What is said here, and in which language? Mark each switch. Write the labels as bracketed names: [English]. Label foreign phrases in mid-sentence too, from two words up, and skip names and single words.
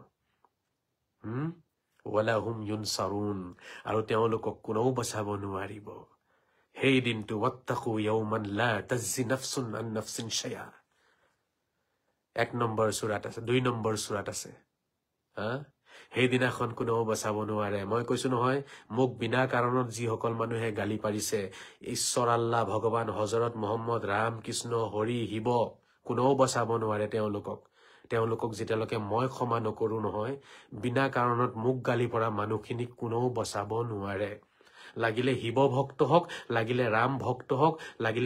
[Arabic] ولا هم ينصرون [Assamese] আৰু তেওঁলোকক কোনেও বচাব নোৱাৰিব সেই দিনটো [Arabic] واتقوا يوما لا تجزي نفس عن نفس شيئا [Assamese] 1 নম্বৰ সূৰাত আছে 2 নম্বৰ সূৰাত আছে সেই দিনাখন কোনেও বচাব নোৱাৰে মই কৈছো নহয় মোক বিনা কাৰণত যিসকল মানুহে গালি পাৰিছে ঈশ্বৰ আল্লাহ ভগৱান হযৰত মুহাম্মদ ৰাম কৃষ্ণ হৰি শিৱ কোনেও বচাব নোৱাৰে তেওঁলোকক যেতিয়ালৈকে মই ক্ষমা নকৰো নহয় বিনা কাৰণত মোক গালি পৰা মানুহখিনিক কোনেও বচাব নোৱাৰে লাগিলে শিৱ ভক্ত হওক লাগিলে ৰাম ভক্ত হওক লাগিলে